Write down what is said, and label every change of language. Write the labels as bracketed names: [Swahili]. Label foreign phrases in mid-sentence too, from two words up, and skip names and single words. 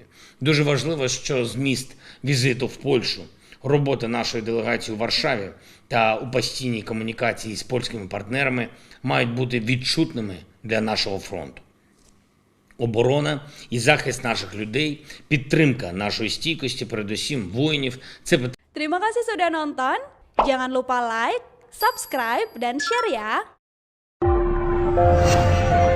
[Ukrainian] Дуже важливо, що зміст візиту в Польщу, робота нашої делегації у Варшаві та у постійній комунікації з польськими партнерами мають бути відчутними для нашого фронту. Оборона і захист наших людей, підтримка нашої стійкості, передусім воїнів. [Indonesian] Terima kasih sudah nonton. Jangan lupa like, subscribe, dan share ya.